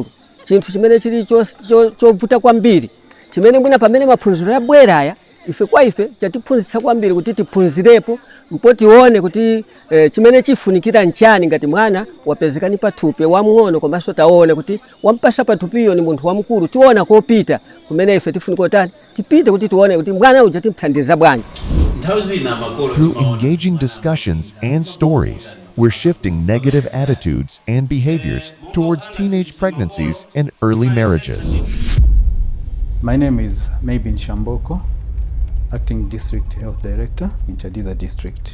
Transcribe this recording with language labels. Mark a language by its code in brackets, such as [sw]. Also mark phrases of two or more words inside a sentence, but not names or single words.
[ny] Chinthu chimene chili chovuta kwambiri, chimene mwina pamene maphunziro yabwera aya ife chatiphunzitsa kwambiri kuti tiphunzirepo, mpo tione kuti chimene chifunikira nchani ngati mwana wapezekani pathupi wamng'ono, komanso taone kuti wampasa pathupiyo ni munthu wamkulu, tiona kopita kumene ife tifunika kutani tipite kuti tione kuti mwana uja timthandiza bwanji. [en] Through engaging discussions and stories, we're shifting negative attitudes and behaviors towards teenage pregnancies and early marriages. My name is Maybe Shamboko, Acting District Health Director in Chadiza District.